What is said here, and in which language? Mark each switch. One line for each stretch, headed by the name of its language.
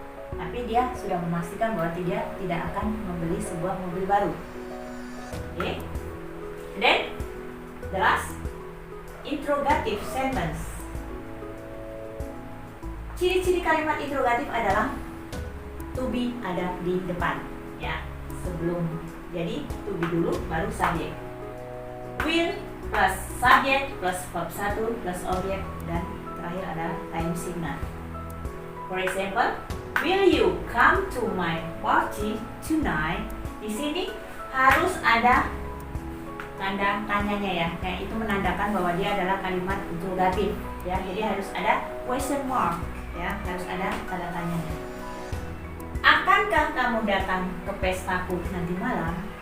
Indonesian: Tapi dia sudah memastikan bahwa dia tidak akan membeli sebuah mobil baru. Oke.
English: Then the last interrogative sentence.
Indonesian: Ciri-ciri kalimat interrogatif adalah to be ada di depan ya, sebelum. Jadi to be dulu baru subjek. Will plus subjek plus verb 1 plus objek dan terakhir adalah time signal.
English: For example, will you come to my party tonight?
Indonesian: Di sini harus ada tanda tanyanya ya, kayak itu menandakan bahwa dia adalah kalimat interrogatif ya. Jadi harus ada question mark ya, harus ada tanda tanya. Akankah kamu datang ke pestaku nanti malam?